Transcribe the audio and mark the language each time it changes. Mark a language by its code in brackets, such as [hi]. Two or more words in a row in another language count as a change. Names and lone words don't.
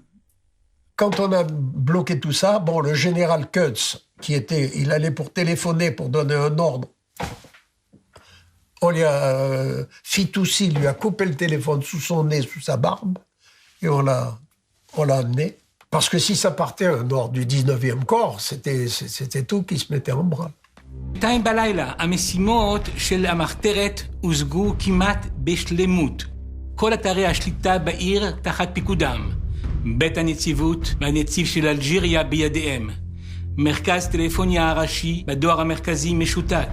[fr] Quand on a bloqué tout ça, bon, le général Kutz, il allait pour téléphoner, pour donner un ordre. On lui a, Fitoussi lui a coupé le téléphone sous son nez, sous sa barbe, et on l'a amené. Parce que si ça partait un ordre du 19e corps, c'était tout qui se mettait en branle. [he] 2 בלילה, המשימות של המחתרת הושגו כמעט בשלמות. כל אתרי השליטה בעיר תחת פיקודם. בית הנציבות והנציב של אלג'יריה בידיהם. מרכז טלפוניה הראשי בדואר המרכזי משותק.